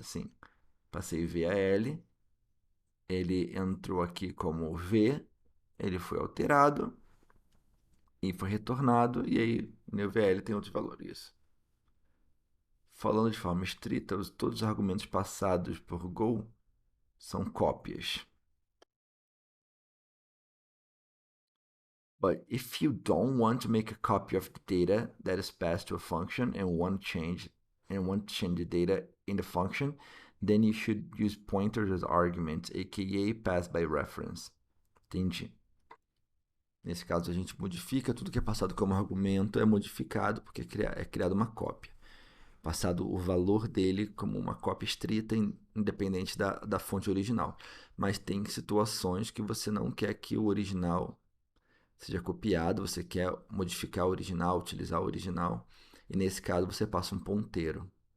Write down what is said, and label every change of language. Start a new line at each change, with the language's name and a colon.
Portuguese: Assim, passei VAL, ele entrou aqui como V, ele foi alterado e foi retornado, e aí no VAL tem outros valores. Falando de forma estrita, todos os argumentos passados por Go são cópias.
English: But if you don't want to make a copy of the data that is passed to a function and want to change the data in the function, then you should use pointers as arguments, aka pass by reference.
Portuguese: Entendi. Nesse caso, a gente modifica tudo que é passado como argumento, é modificado porque é criada uma cópia. Passado o valor dele como uma cópia estrita, independente da fonte original. Mas tem situações que você não quer que o original seja copiado, você quer modificar o original, utilizar o original, e nesse caso você passa um ponteiro.